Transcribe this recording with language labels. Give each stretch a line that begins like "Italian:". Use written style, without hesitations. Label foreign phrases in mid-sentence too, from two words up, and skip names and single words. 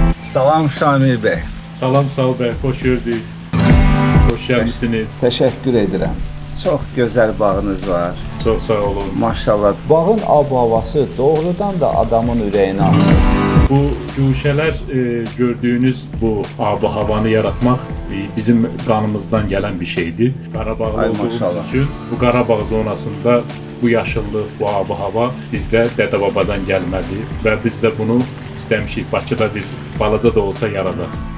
Azerbaijani: Salam Şamil Bey.
Turkish: Salam Sağ Bey, hoş gördük.
Azerbaijani: Hoş gəlmisiniz.
Turkish: Teşekkür ederim. Çok güzel bağınız var.
Azerbaijani: Çox sağ olun. Maşallah. Bağın ab-havası doğrudan da adamın ürəyini açır. Bu güşələr gördüyünüz bu ab-havanı yaratmaq bizim qanımızdan gələn bir şeydir. Qarabağlı Ay olduğumuz maşallah. üçün bu Qarabağ zonasında bu yaşıllıq, bu ab-hava bizdə dədə-babadan gəlmədi və biz də bunu istəmişik Bakıda bir balaca da olsa yaradaq.